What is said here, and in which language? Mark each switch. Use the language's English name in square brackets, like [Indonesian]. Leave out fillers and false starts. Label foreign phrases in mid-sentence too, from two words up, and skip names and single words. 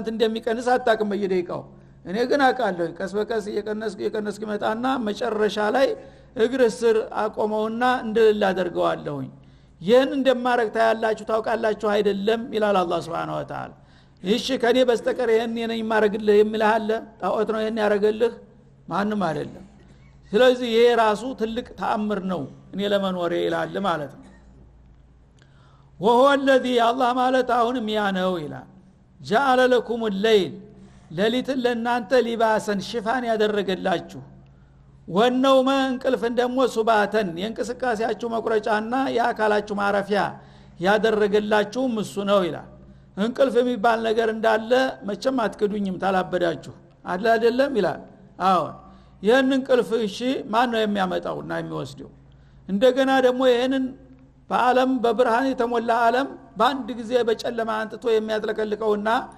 [Amharic] እንደሚቀንስ አጣቅም በየደቂቃው እኔ ግን አቃለሁ ቀስ በቀስ እየቀነስኩ ይመጣና መጨረሻ ላይ እግር ስር አቆመውና እንደሌላ አደርገዋለሁኝ ይህን እንደማረግ ታያላችሁ ታውቃላችሁ አይደለም ይላል አላህ [Arabic] سبحانه وتعالى [Amharic] እሺ ከኔ በስተቀር ይሄን የነኝ ማረግልህ የሚልሃለ ጣዖት ነው ይሄን ያረጋልህ ማንንም አይደለም ስለዚህ ይሄ ራሱ ትልቅ ተአምር ነው እኔ ለመኖሬ ይላል ማለት ነው [Arabic] وهو الذي الله [Amharic] ማለት አሁንም ያ ነው ይላል [Arabic] جعل لكم الليل [Amharic] ሌሊት ለእናንተ ሊባሰን ሽፋን ያደረገላችሁ ወነውመ እንቅልፍን ደግሞ ሱባተን የእንቅስቃሴያችሁ መቁረጫና የአካላችሁ ማረፊያ ያደረገላችሁ እሱ ነው ይላል እንቅልፍ የሚባል ነገር እንዳለ መቼም አትክዱኝም ታላበዳችሁ አይደለም ይላል አዎ ይሄን እንቅልፍ እሺ ማን ነው የሚያመጣውና የሚወስደው እንደገና ደግሞ ይሄንን በአለም በብርሃን የተሞላ ዓለም በአንድ ጊዜ በጨለማ አንጥቶ የሚያጥለቀልቀውና